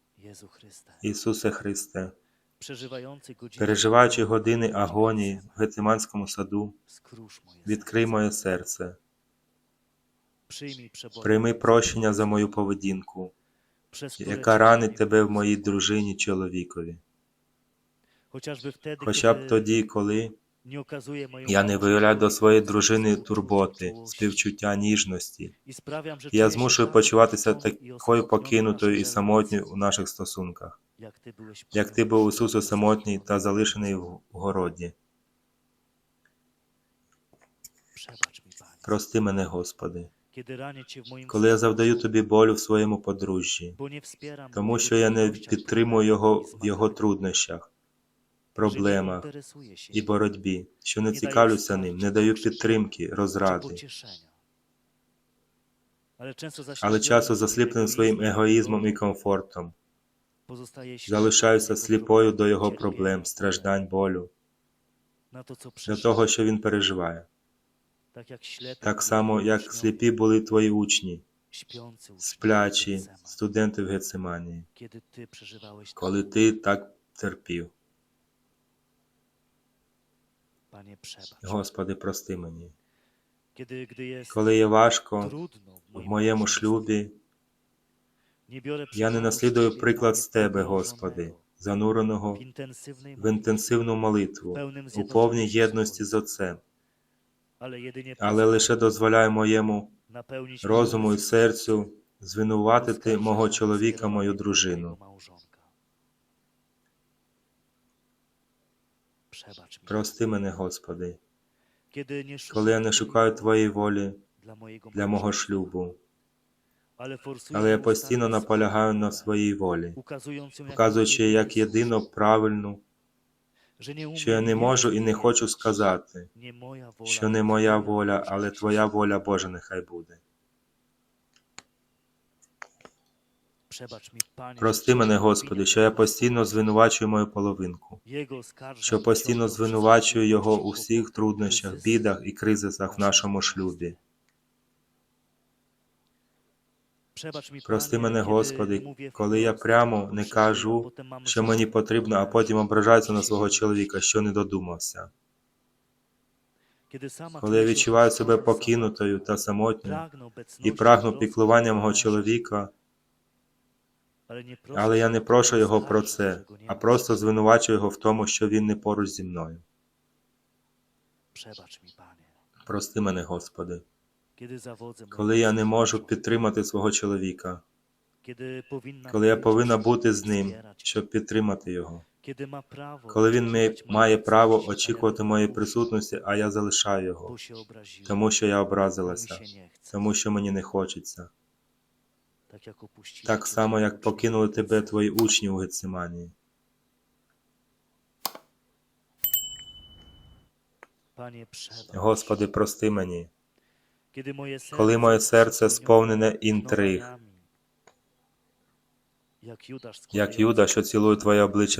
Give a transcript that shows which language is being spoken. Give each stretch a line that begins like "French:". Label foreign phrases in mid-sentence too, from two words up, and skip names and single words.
Polish: Jezu Chryste,
Ukrainian: Ісусе Христе,
Polish: przeżywający godziny
Ukrainian: переживаючи
Polish: agonii
Ukrainian: години
Polish: w
Ukrainian: агонії в
Polish: Getsemanie,
Ukrainian: Гециманському саду,
Polish: skróż moje
Ukrainian: відкрий
Polish: serce.
Ukrainian: моє серце,
Polish: Przyjmij przebojone
Ukrainian: прийми
Polish: za
Ukrainian: прощення за
Polish: moje
Ukrainian: мою
Polish: serce,
Ukrainian: поведінку,
Polish: przez które
Ukrainian: яка
Polish: Cię
Ukrainian: ранить
Polish: ranił
Ukrainian: тебе в
Polish: w
Ukrainian: моїй
Polish: swoim
Ukrainian: дружині,
Polish: życiu.
Ukrainian: чоловікові.
Polish: Chociażby wtedy,
Ukrainian: Хоча б
Polish: kiedy
Ukrainian: тоді, коли
Polish: nie okazuję mojemu
Ukrainian: я не виявляю до
Polish: małżonkowi
Ukrainian: своєї дружини
Polish: współczucia,
Ukrainian: турботи,
Polish: czułości
Ukrainian: співчуття, ніжності,
Polish: i sprawiam, że
Ukrainian: і я
Polish: czuję się
Ukrainian: змушую
Polish: tak
Ukrainian: почуватися
Polish: opuszczony i
Ukrainian: такою
Polish: osamotniony w
Ukrainian: покинутою
Polish: naszej
Ukrainian: і самотньою
Polish: relacji,
Ukrainian: у наших стосунках,
Polish: jak Ty byłeś
Ukrainian: як
Polish: przy
Ukrainian: ти
Polish: mnie
Ukrainian: був
Polish: w
Ukrainian: Ісусу
Polish: Getsemanie
Ukrainian: самотній та
Polish: samotny.
Ukrainian: залишений в городі.
Polish: Przebacz mi, Panie,
Ukrainian: Прости мене, Господи,
Polish: kiedy ranię Cię w moim
Ukrainian: коли я завдаю
Polish: współczuciu,
Ukrainian: Тобі болю в своєму подружжі,
Polish: bo nie wspieram
Ukrainian: тому
Polish: jego
Ukrainian: що я не
Polish: trudnościach,
Ukrainian: підтримую його
Polish: problemach i
Ukrainian: в його
Polish: zmaganiach,
Ukrainian: труднощах,
Polish: że nie
Ukrainian: проблемах
Polish: interesuję się
Ukrainian: і
Polish: nim,
Ukrainian: боротьбі, що не
Polish: nie daję
Ukrainian: цікавлюся ним,
Polish: wsparcia,
Ukrainian: не даю
Polish: pocieszenia
Ukrainian: підтримки,
Polish: czy
Ukrainian: розради,
Polish: pocieszenia. Ale często
Ukrainian: але
Polish: zaślepiony
Ukrainian: часто
Polish: swoim
Ukrainian: засліплений своїм
Polish: egoizmem i
Ukrainian: егоїзмом і
Polish: komfortem,
Ukrainian: комфортом,
Polish: pozostaję ślepy
Ukrainian: залишаюся
Polish: dla jego
Ukrainian: сліпою до
Polish: problemów,
Ukrainian: його
Polish: cierpienia,
Ukrainian: проблем,
Polish: bólu,
Ukrainian: страждань, болю,
Polish: na to, co
Ukrainian: до
Polish: przeżył.
Ukrainian: того, що він переживає.
Polish: Tak jak ślepy
Ukrainian: Так
Polish: byli
Ukrainian: само,
Polish: jego
Ukrainian: як
Polish: uczniowie,
Ukrainian: сліпі були твої учні,
Polish: śpiący uczniowie
Ukrainian: сплячі
Polish: Getsemani,
Ukrainian: студенти в Гециманії,
Polish: kiedy Ty przeżywałeś to,
Ukrainian: коли ти так терпів.
Polish: Panie, przebacz.
Ukrainian: Господи, прости мені.
Polish: Gdy jest
Ukrainian: Коли є важко
Polish: trudno w
Ukrainian: в
Polish: moim
Ukrainian: моєму
Polish: małżeństwie,
Ukrainian: шлюбі,
Polish: nie biorę
Ukrainian: я не
Polish: przykładu z
Ukrainian: наслідую
Polish: Ciebie,
Ukrainian: приклад
Polish: Panie,
Ukrainian: з Тебе, Господи,
Polish: pogrążonego
Ukrainian: зануреного
Polish: w intensywnej
Ukrainian: в
Polish: modlitwie,
Ukrainian: інтенсивну молитву,
Polish: pełnym
Ukrainian: у повній
Polish: zjednoczeniu z
Ukrainian: єдності з
Polish: Ojcem,
Ukrainian: Отцем,
Polish: ale jedynie
Ukrainian: але лише
Polish: pozwolę
Ukrainian: дозволяю моєму
Polish: napełnić
Ukrainian: розуму і
Polish: moje
Ukrainian: серцю звинуватити мого
Polish: oskarżeniami,
Ukrainian: чоловіка, мою
Polish: skierowanymi do
Ukrainian: дружину.
Polish: mojego małżonka. Przebacz mi,
Ukrainian: Прости мене, Господи,
Polish: kiedy nie
Ukrainian: коли я не
Polish: szukam
Ukrainian: шукаю
Polish: Twojej
Ukrainian: Твоєї
Polish: woli
Ukrainian: волі
Polish: dla mojego
Ukrainian: для мого
Polish: małżeństwa,
Ukrainian: шлюбу,
Polish: ale forsuję
Ukrainian: але я
Polish: nieustannie
Ukrainian: постійно
Polish: swoją
Ukrainian: наполягаю на
Polish: wolę,
Ukrainian: своїй волі,
Polish: ukazując ją jako
Ukrainian: показуючи
Polish: jedynie
Ukrainian: як єдино
Polish: słuszną,
Ukrainian: правильну,
Polish: że nie
Ukrainian: що я
Polish: umiem
Ukrainian: не можу і не хочу
Polish: powiedzieć,
Ukrainian: сказати,
Polish: nie moja wola,
Ukrainian: що не
Polish: lecz
Ukrainian: моя
Polish: Twoja
Ukrainian: воля,
Polish: Boże,
Ukrainian: але
Polish: niech się
Ukrainian: Твоя
Polish: stanie.
Ukrainian: воля, Боже, нехай буде.
Polish: Przebacz mi, Panie, że
Ukrainian: Прости мене,
Polish: ciągle
Ukrainian: Господи,
Polish: obwiniam
Ukrainian: що я
Polish: mojego
Ukrainian: постійно
Polish: współczłowieka.
Ukrainian: звинувачую мою половинку,
Polish: Jego oskarżam
Ukrainian: що
Polish: i
Ukrainian: постійно
Polish: ciągle o wszystkie
Ukrainian: звинувачую його
Polish: trudności,
Ukrainian: у всіх
Polish: kłopoty,
Ukrainian: труднощах,
Polish: kryzysy
Ukrainian: бідах і
Polish: w
Ukrainian: кризисах в
Polish: naszym
Ukrainian: нашому
Polish: małżeństwie.
Ukrainian: шлюбі.
Polish: Przebacz mi,
Ukrainian: Прости
Polish: Panie,
Ukrainian: мене,
Polish: kiedy
Ukrainian: Господи,
Polish: nie mówię
Ukrainian: коли я
Polish: wprost,
Ukrainian: прямо
Polish: czego
Ukrainian: не
Polish: potrzebuję, a
Ukrainian: кажу,
Polish: potem mam
Ukrainian: що мені
Polish: zarzut
Ukrainian: потрібно, а
Polish: do
Ukrainian: потім
Polish: męża,
Ukrainian: ображаюся на
Polish: czy
Ukrainian: свого
Polish: się
Ukrainian: чоловіка,
Polish: jedności.
Ukrainian: що не додумався.
Polish: Kiedy sama
Ukrainian: Коли я
Polish: czuję się
Ukrainian: відчуваю себе
Polish: opuszczona i
Ukrainian: покинутою
Polish: samotna,
Ukrainian: та самотньою
Polish: pragnę
Ukrainian: і
Polish: obecności
Ukrainian: прагну
Polish: i troski
Ukrainian: піклування мого
Polish: męża,
Ukrainian: чоловіка,
Polish: ale
Ukrainian: я не прошу
Polish: nie
Ukrainian: його про
Polish: oskarżam,
Ukrainian: це,
Polish: że go nie
Ukrainian: а
Polish: ma
Ukrainian: просто
Polish: przy mnie.
Ukrainian: звинувачую його в тому, що він не поруч зі мною.
Polish: Przebacz mi, Panie,
Ukrainian: Прости мене, Господи,
Polish: kiedy zawodzę
Ukrainian: коли я
Polish: mojego
Ukrainian: не можу
Polish: współczłowieka,
Ukrainian: підтримати свого чоловіка,
Polish: kiedy powinna
Ukrainian: коли я
Polish: być
Ukrainian: повинна
Polish: przy
Ukrainian: бути
Polish: nim,
Ukrainian: з ним,
Polish: wspierać go,
Ukrainian: щоб підтримати його,
Polish: kiedy ma prawo
Ukrainian: коли він
Polish: oczekiwać
Ukrainian: має
Polish: mojej
Ukrainian: право
Polish: obecności, a ja
Ukrainian: очікувати
Polish: go
Ukrainian: моєї
Polish: naruszam,
Ukrainian: присутності, а я залишаю його,
Polish: bo się obraziłem,
Ukrainian: тому що я
Polish: bo mi
Ukrainian: образилася,
Polish: się nie chce,
Ukrainian: тому що мені не хочеться.
Polish: tak jak opuścili
Ukrainian: Так
Polish: Ciebie
Ukrainian: само, як
Polish: uczniowie
Ukrainian: покинули тебе
Polish: Getsemani.
Ukrainian: твої учні у Гециманії.
Polish: Panie, przebacz,
Ukrainian: Господи, прости мені,
Polish: kiedy moje
Ukrainian: коли моє серце сповнене
Polish: przepełnione
Ukrainian: інтриг,
Polish: knowaniami, jak Judasz
Ukrainian: як Юда, що цілує Твоє обличчя